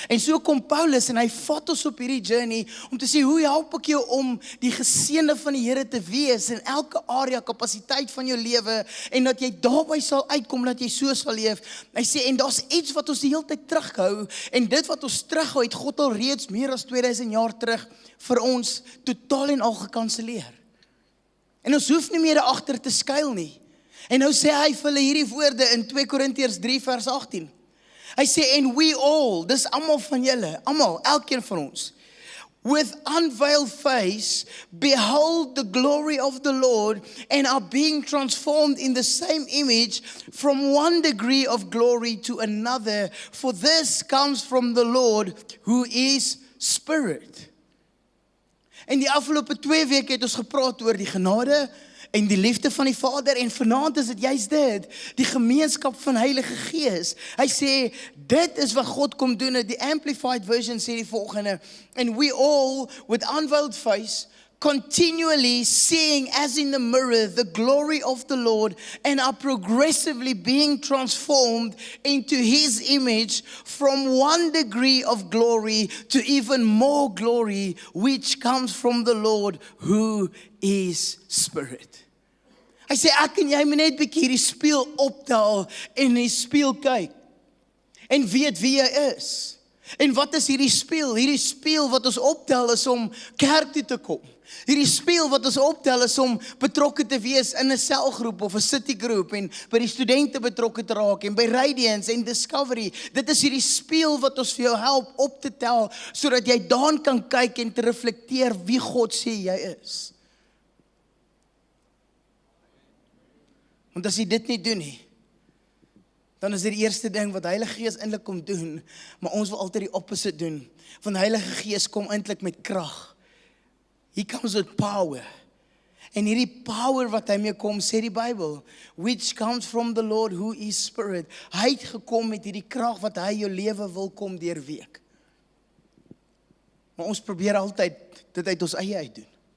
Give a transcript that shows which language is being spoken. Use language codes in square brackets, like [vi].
[af] En so kom Paulus en hy vat ons op hierdie journey, om te sê, hoe help ek jou om die geseënde van die Here te wees, in elke area, kapasiteit van jou lewe, en dat jy daarby sal uitkom, dat jy so sal leef. Hy sê, en daar's iets wat ons die hele tyd terughou, en dit wat ons terughou, het God al reeds meer as 2000 jaar terug, vir ons totaal en al gekanseleer. En ons hoef nie meer agter te skuil nie. En nou sê hy vir hulle hierdie woorde in 2 Korintiërs 3 vers 18. Hy sê, [en] and we all, [af] dis almal van julle, almal, elkeen van ons, [en] with unveiled face, behold the glory of the Lord, and are being transformed in the same image from one degree of glory to another, for this comes from the Lord, who is Spirit. [af] En die afgelope 2 weke het ons gepraat oor die genade en die liefde van die Vader, en vanaand is dit juist dit, die gemeenskap van Heilige Gees. Hy sê, dit is wat God kom doen. Die Amplified Version sê die volgende, [en] and we all, with unveiled face, continually seeing as in the mirror the glory of the Lord, and are progressively being transformed into His image from one degree of glory to even more glory, which comes from the Lord, who is Spirit. [af] Hy sê, ek en jy moet net bietjie hierdie spieël optel en die spieël kyk en weet wie jy is. En wat is hierdie spieël? Hierdie spieël wat ons optel is om kerk toe te kom. Hierdie spieël wat ons optel is om betrokke te wees in 'n selgroep of 'n citygroep en by die studente betrokke te raak en by Radiance en Discovery. Dit is hierdie spieël wat ons vir jou help op te tel sodat jy daarin kan kyk en te reflekteer wie God sê jy is. Want as jy dit nie doen nie, dan is dit die eerste ding wat Heilige Gees eintlik kom doen, maar ons wil altyd die opposite doen. Want Heilige Gees kom eintlik met krag. [en] He comes with power. [af] En hierdie power wat hy mee kom, sê die Bybel, [en] which comes from the Lord who is Spirit. [af] Hy het gekom met hierdie krag wat hy jou lewe wil kom deurweek. Maar ons probeer altyd dit uit ons eie uit doen.